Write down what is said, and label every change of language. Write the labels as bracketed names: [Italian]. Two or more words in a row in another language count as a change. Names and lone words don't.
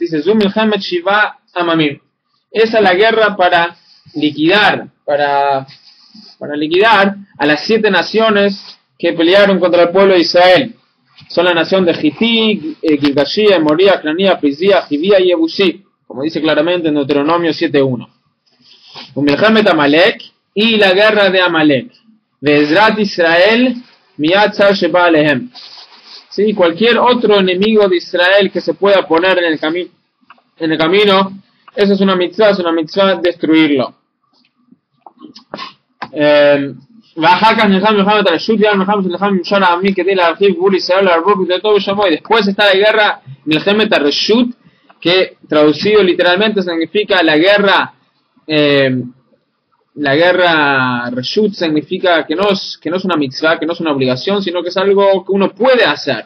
[Spanish] Dice [Hebrew] זו מלחמת שבעה עממים. [Spanish] Esa es la guerra para liquidar a las 7 naciones que pelearon contra el pueblo de Israel. Son la nación de Hití, Gilgashi, Moría, Cranía, Prizía, Jivía y Ebusi, como dice claramente en Deuteronomio 7.1. [Hebrew] מלחמת עמלק, [Spanish] y la guerra de Amalek. [Hebrew] ועזרת ישראל מיד צר שבא עליהם. [Spanish] ¿Sí? Cualquier otro enemigo de Israel que se pueda poner en el camino, eso es una mitzvah destruirlo. Después está la guerra [Hebrew] מלחמת הרשות, [Spanish] que traducido literalmente significa la guerra Reshut, significa que no es una mitzvah, que no es una obligación, sino que es algo que uno puede hacer.